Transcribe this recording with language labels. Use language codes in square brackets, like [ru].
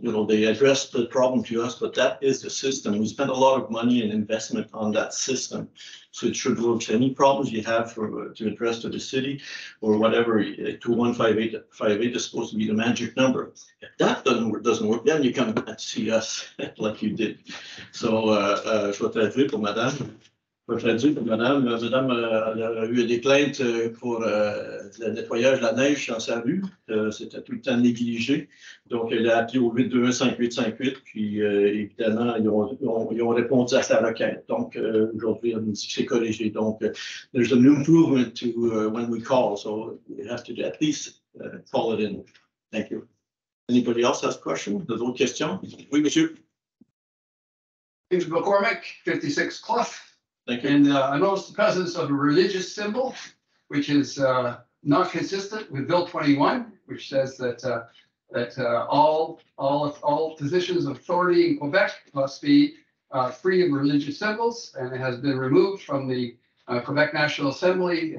[en] You know, they address the problem to us, but that is the system. We spent a lot of money and investment on that system, so it should work. So any problems you have to address to the city or whatever, 215858 is supposed to be the magic number. If that doesn't work, then you come and see us like you did. [fr] So, je vais traduire pour madame. Madame a eu des plaintes pour le nettoyage de la neige dans sa rue. C'était tout le temps négligé. Donc, elle a appelé au 821-5858. Puis, évidemment, ils ont répondu à sa requête. Donc, aujourd'hui, elle nous dit que c'est corrigé. Donc, [en] there's an improvement to when we call. So, we have to at least call it in. Thank you. Anybody else has questions? [fr] D'autres questions? Oui, monsieur. [en] James McCormick, 56 Clough. Thank you. And I noticed the presence of a religious symbol, which is not consistent with Bill 21, which says that all positions of authority in Quebec must be free of religious symbols, and it has been removed from the Quebec National Assembly.